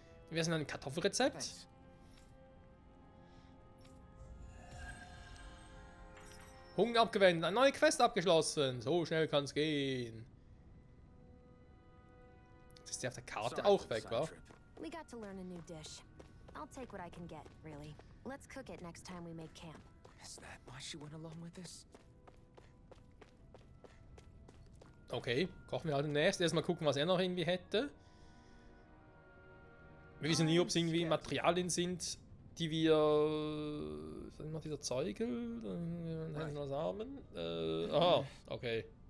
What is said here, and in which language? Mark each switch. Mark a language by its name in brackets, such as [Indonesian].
[German] Wir sind ein Kartoffelrezept. Hunger abgewendet, eine neue Quest abgeschlossen. So schnell kann es gehen. Jetzt ist der auf der Karte auch weg, wa? [English] We got to learn a new dish. I'll take what I can get, really. Let's cook it next time we make camp. Is that why she went along with this? [German] Okay, kochen wir halt demnächst. Erstmal gucken, was er noch irgendwie hätte. Wir wissen nie, ob es irgendwie Materialien sind, die wir... Was ist noch dieser Zeugel? Samen? Aha, okay.